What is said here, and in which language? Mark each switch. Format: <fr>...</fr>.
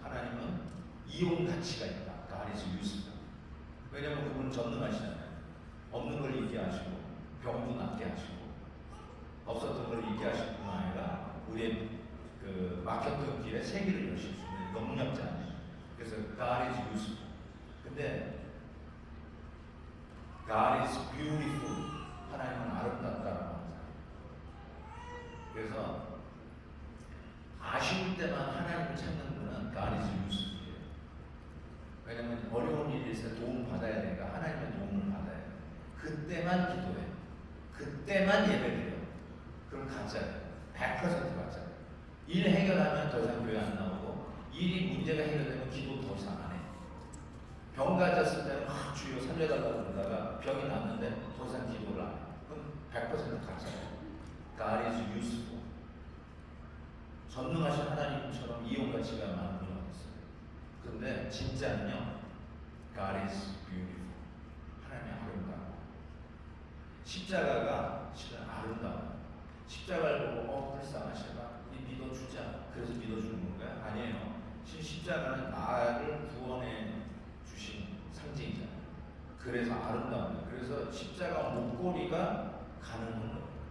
<ko>하나님은 이용 가치가 있다.</ko> <en>God is useful.</en> <ko>왜냐하면 그분은 전능하시잖아요. 없는 걸 있게 하시고 병도 낫게 하시고 없었던 걸 있게 하실 뿐 아니라 우리의 그 막혔던 길에 세기를 여실 수 있는 능력자예요.</ko> <en>그래서 God is useful. 근데 God is beautiful.</en> <ko>하나님은 아름답다라고 합니다. 그래서 아쉬울 때만 하나님을 찾는 분은</ko> <en>God is useful</en> <ko>이에요. 왜냐하면 어려운 일이 있을 때 도움 받아야 되니까 하나님의 도움을 받아야 돼요. 그때만 기도해. 그때만 예배드려. 그럼 가짜예요. 100% 가짜예요. 일 해결하면 더 이상 교회 안 나오고 일이 문제가 해결되면 기도 더 이상 안 해. 병 가졌을 때는 막 주여 살려달라고 그러다가 병이 났는데 더 이상 기도를 안 해. 그럼 100% 가짜예요.</ko> <en>God is useful.</en> <ko>전능하신 하나님처럼 이용 가치가 많은 분이 어딨어요. 그런데 진짜는요,</ko> <en>God is beautiful.</en> <ko>하나님이 아름다워. 십자가가 실은 아름다워. 십자가를 보고 불쌍하시다. 우리 믿어주자. 그래서 믿어주는 건가요? 아니에요. 십자가는 나를 구원해 주신 상징이잖아요. 그래서 아름다워요. 그래서 십자가 목걸이가 가능한 거예요.</ko>